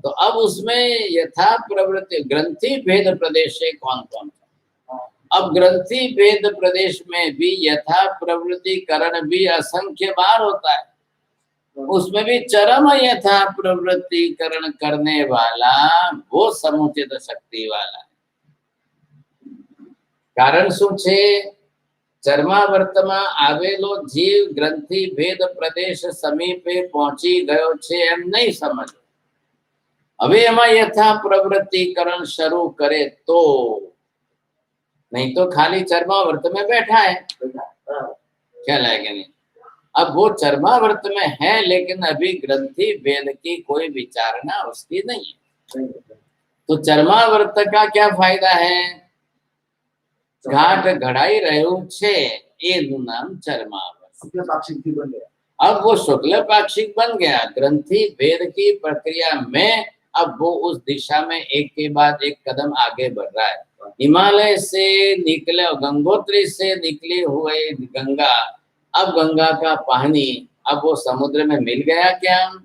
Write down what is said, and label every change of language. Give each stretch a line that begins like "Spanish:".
Hindi: तो अब उसमें यथा प्रवृत्ति ग्रंथि भेद प्रदेश से कौन कौन, अब ग्रंथि भेद प्रदेश में भी यथा प्रवृत्तिकरण भी असंख्य बार होता है, उसमें भी चरम यथा प्रवृत्तिकरण करने वाला वो समुचित शक्ति वाला।
Gujarati: कारण શું છે? ચર્માવર્તમાં આવેલો જીવ ગ્રંથિ ભેદ પ્રદેશ સમીપે પહોંચી ગયો છે એમ નહીં સમજો। હવે એમાં યથા પ્રવૃત્તિકરણ શરૂ કરે તો,
Hindi: नहीं तो खाली चर्मावर्त में बैठा है, क्या लगेगा नहीं। अब वो चर्मावर्त में है लेकिन अभी ग्रंथि भेद की कोई विचारणा उसकी नहीं है। तो चर्मावर्त का क्या फायदा है?
Gujarati: घाट घड़ाई રહ્યું છે એનું નામ चर्मावर्त।
Hindi: अब वो शुक्ल पाक्षिक बन गया, ग्रंथि भेद की प्रक्रिया में अब वो उस दिशा में एक के बाद एक कदम आगे बढ़ रहा है। हिमालय से निकले, गंगोत्री से निकले हुए गंगा, अब गंगा का पानी अब वो समुद्र में मिल गया क्या?